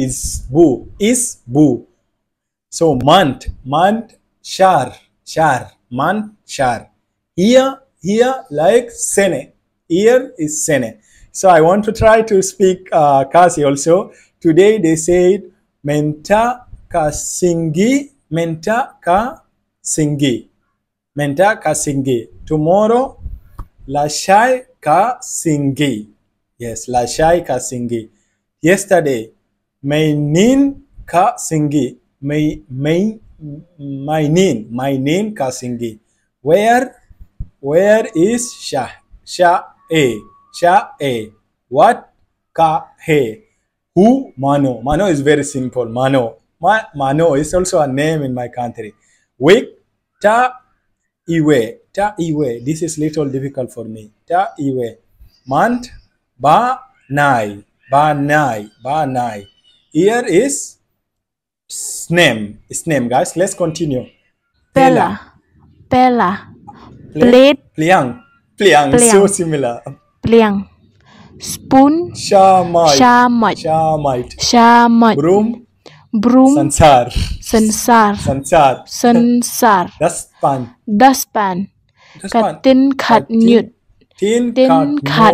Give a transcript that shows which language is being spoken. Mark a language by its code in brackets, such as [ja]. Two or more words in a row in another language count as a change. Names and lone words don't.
[en] So month, shar, month, shar. Here like sene. Here is sene. So I want to try to speak Khasi also. Today they said [kha] menta ka singi. Tomorrow lashai ka singi. Yes, lashai ka singi. Yesterday, mainin ka singi. Mainin ka singi. [en] Where is Sha'e. What? [kha] Ka he. Who? [en] Mano. Mano is very simple. Mano is also a name in my country. Week. Iwe. This is little difficult for me. [kha] Iwe. Month. Banai. [en] Here is snem, guys. Let's continue. [kha] Pella. [en] Plate. Pliang. So similar. [kha] Pliang. [en] Spoon. [kha] Shamite. [en] Broom. broom, [kha] Sansar. sansar, Sansar. sansar, [en] Dustpan. dustpan, Dustpan. tin khát nhut, Tin tin khát